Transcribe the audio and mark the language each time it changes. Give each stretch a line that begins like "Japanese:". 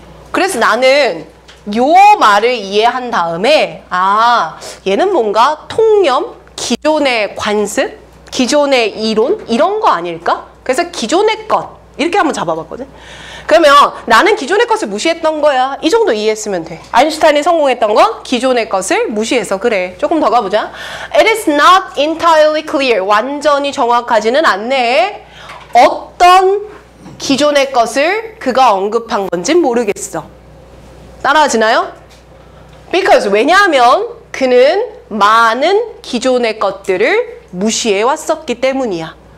Korean: 그래서 나는 요 말을 이해한 다음에 아, 얘는 뭔가 통념, 기존의 관습, 기존의 이론 이런 거 아닐까? 그래서 기존의 것 이렇게 한번 잡아봤거든. 그러면 나는 기존의 것을 무시했던 거야. 이 정도 이해했으면 돼. 아인슈타인이 성공했던 건 기존의 것을 무시해서 그래. 조금 더 가보자.
English: It is not entirely clear.
Korean: 완전히 정확하지는 않네. 어떤 기존의 것을 그가 언급한 건진 모르겠어. 따라하시나요? Because 왜냐하면 그는 많은 기존의 것들을 무시해 왔었기 때문이야.